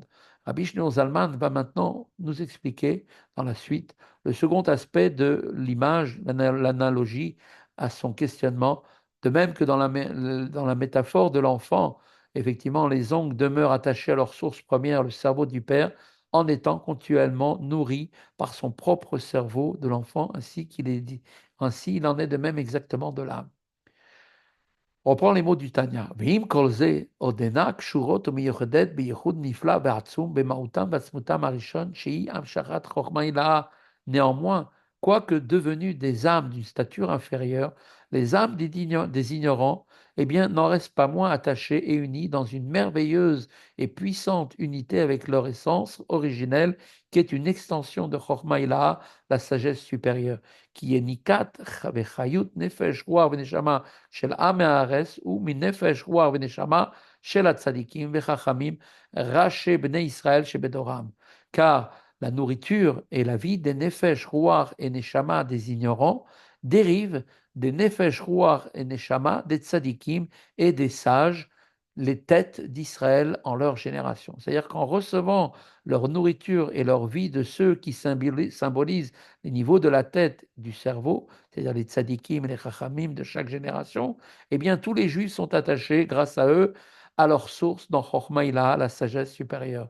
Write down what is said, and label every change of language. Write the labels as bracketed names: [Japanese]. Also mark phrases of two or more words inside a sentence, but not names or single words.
[French] Rabbi Shneur Zalman va maintenant nous expliquer dans la suite le second aspect de l'image, l'analogie à son questionnement, de même que dans la métaphore de l'enfant, effectivement, les ongles demeurent attachés à leur source première, le cerveau du père, en étant continuellement nourris par son propre cerveau de l'enfant, ainsi il en est de même exactement de l'âme. On reprend les mots du Tanya. [Hebrew] ועם כל זה עודנה קשורות ומיוחדת ביחוד נפלא ועצום במקורם ועצמותם הראשון שהיא המשכת חכמה עילאה. [French] Néanmoins, quoique devenues des âmes d'une stature inférieure, les âmes des ignorants, eh bien, n'en restent pas moins attachées et unies dans une merveilleuse et puissante unité avec leur essence originelle, qui est une extension de [Hebrew] חכמה עילאה, [French] la sagesse supérieure, qui est [Hebrew] ניקת וחיות נפש רוח ונשמה של עם הארץ ומנפש רוח ונשמה של הצדיקים וחכמים ראשי בני ישראל שבדורם. [French] Car la nourriture et la vie des [Hebrew] נפש, רוח [French] et neshama des ignorants dérivent des [Hebrew] נפש, רוח [French] et neshama des tzadikim et des sages, les têtes d'Israël en leur génération. C'est-à-dire qu'en recevant leur nourriture et leur vie de ceux qui symbolisent les niveaux de la tête du cerveau, c'est-à-dire les tzadikim et les chachamim de chaque génération, eh bien tous les juifs sont attachés, grâce à eux, à leur source dans [Hebrew] חכמה עילאה, [French] la sagesse supérieure.